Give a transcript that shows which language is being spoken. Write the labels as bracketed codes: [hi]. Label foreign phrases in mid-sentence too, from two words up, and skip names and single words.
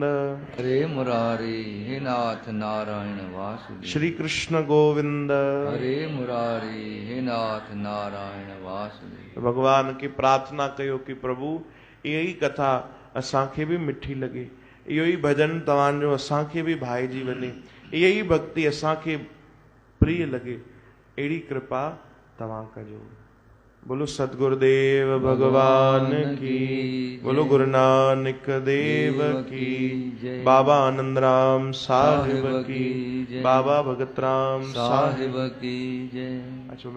[sa] हरे मुरारी हे नाथ नारायण वासुदेव। श्री कृष्ण गोविंद। हरे मुरारी हे नाथ नारायण वासुदेव। [sd] भगवान की प्रार्थना कयो कि प्रभु इहा ई कथा असांखे बि मिठी लॻे, इहो ई भजन तव्हांजो असांखे बि भाइजी वञे, इहा ई भक्ति असांखे प्रिय लॻे। अहिड़ी कृपा तव्हां कजो। [hi] बोलो सतगुरुदेव भगवान की, बोलो गुरु नानक देव की, बाबा आनंद राम साहिब की, बाबा भगत राम साहिब की जय। अच्छा।